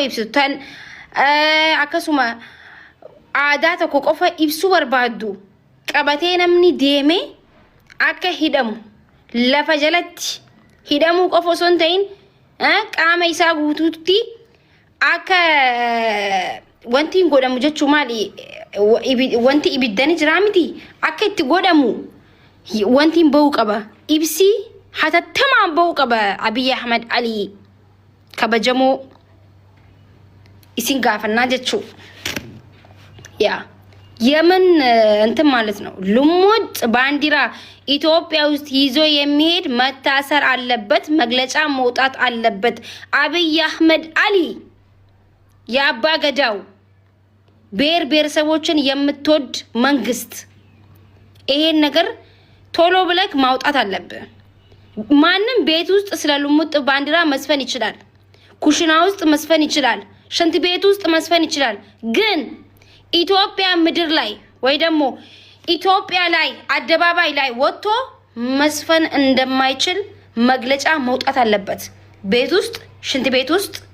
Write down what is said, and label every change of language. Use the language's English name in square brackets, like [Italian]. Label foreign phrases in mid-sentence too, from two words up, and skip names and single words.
[Oromo] ibsitu tan akkasuma aadaa tokko qofa ibsu barbaaddu qabatee namni deeme akka hidhamu lafa jalatti hidhamu qofa osoo hin ta'in qaama isaa guutuutti akka wanti godhamu jechuu maali wanti ibiddani jira miti akka itti godhamu wanti ba'uu qaba ibsi hatattamaan ba'uu qaba. [Amharic] Abiy Ahmed Ali [Oromo] kabajamoo isin gaafannaa jechuu [Amharic] የምን እንትን ማለት ነው ልሙጥ ባንዲራ ኢትዮጵያ ውስጥ ይዞ የሚሄድ መታሰር አለበት መግለጫ መውጣት አለበት። አብይ አህመድ አሊ የአባ ገዳው ብሔር ብሔረሰቦችን የምትወድ መንግስት ይሄን ነገር ቶሎ ብለክ ማውጣት አለበት። ማንንም ቤት ውስጥ ስለ ልሙጥ ባንዲራ መስፈን ይችላል ኩሽና ውስጥ መስፈን ይችላል ሽንት ቤት ውስጥ መስፈን ይችላል ግን ኢትዮጵያ ምድር ላይ ወይ ደግሞ ኢትዮጵያ ላይ አደባባይ ላይ ወጥቶ መስፈን እንደማይችል መግለጫ መውጣት አለበት። ቤት ውስጥ ሽንት ቤት ውስጥ